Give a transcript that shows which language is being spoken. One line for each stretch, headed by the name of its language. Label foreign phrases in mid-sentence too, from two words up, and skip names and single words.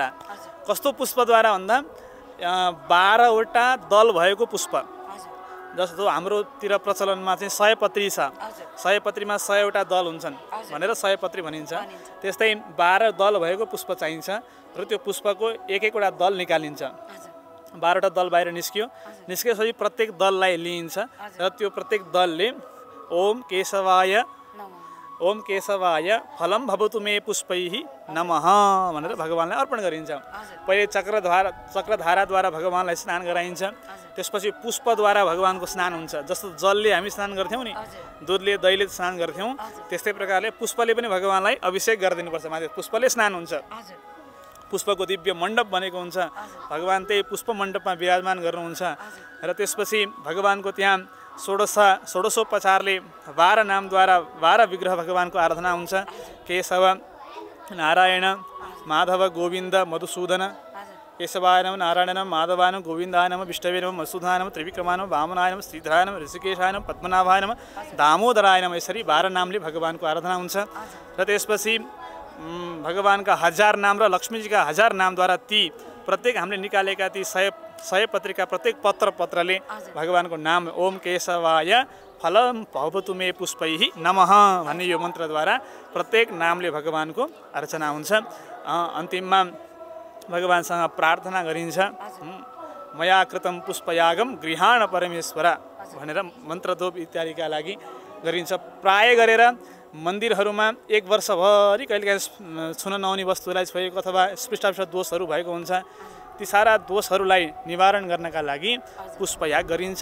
Nepali: कस्तो पुष्पद्वारा भन्दा 12वटा दल भएको पुष्प, जस्तो हाम्रोतिर प्रचलनमा चाहिँ 100 पत्री छ, 100 पत्रीमा 100वटा दल हुन्छन् भनेर 100 पत्री भनिन्छ। त्यस्तै 12 दल भएको पुष्प चाहिन्छ र त्यो पुष्पको एक एकवटा दल निकालिन्छ। 12वटा दल बाहिर निस्कियो। निस्केपछि प्रत्येक दललाई लिइन्छ र त्यो प्रत्येक दलले
Sanskrit: ओम केशवाय फलम भवतु मे पुष्पैहि नमः
Nepali: भनेर भगवानलाई अर्पण गरिन्छ। पहिले चक्रधाराद्वारा भगवानलाई स्नान गराइन्छ। त्यसपछि पुष्पद्वारा भगवानको स्नान हुन्छ। जस्तो जलले हामी स्नान गर्थ्यौँ नि, दुधले दहीले स्नान गर्थ्यौँ, त्यस्तै प्रकारले पुष्पले पनि भगवानलाई अभिषेक गरिदिनुपर्छ। माथि पुष्पले स्नान हुन्छ। पुष्पको दिव्य मण्डप बनेको हुन्छ। भगवान त्यही पुष्प मण्डपमा विराजमान गर्नुहुन्छ र त्यसपछि भगवानको त्यहाँ षोडशोपचारले 12 नामद्वारा 12 विग्रह भगवानको आराधना हुन्छ। केशव, नारायण, माधव, गोविन्द, मधुसूदन।
Sanskrit: केशवाय नमः, नारायण नमः, माधवाय नमः, गोविन्दाय नमः, विष्णवे नमः, मधुसूदनाय नमः, त्रिविक्रमाय नमः, वामनाय नमः, श्रीधराय नमः, ऋषिकेशाय नमः, पद्मनाभाय नमः, दामोदराय नमः।
Nepali: यसरी 12 नामले भगवानको आराधना हुन्छ र त्यसपछि भगवानका 1000 नाम र लक्ष्मीजीका 1000 नामद्वारा ती प्रत्येक हामीले निकालेका ती 100 पत्रिका प्रत्येक पत्रले भगवानको नाम
Sanskrit: ओम केशवाय फलम भवतु मे पुष्पैहि नमः
Nepali: भन्ने यो मन्त्रद्वारा प्रत्येक नामले भगवानको अर्चना हुन्छ। अन्तिममा भगवानसँग प्रार्थना गरिन्छ।
Sanskrit: मया कृतम पुष्पयागम गृहाण परमेश्वर
Nepali: भनेर मन्त्रधूप इत्यादिका लागि गरिन्छ। प्राय गरेर मन्दिरहरूमा 1 वर्षभरि कहिलेकाहीँ छुन नहुने वस्तुलाई छोएको अथवा स्पृष्ट दोषहरू भएको हुन्छ। ती सारा दोषहरूलाई निवारण गर्नका लागि पुष्पयाग गरिन्छ।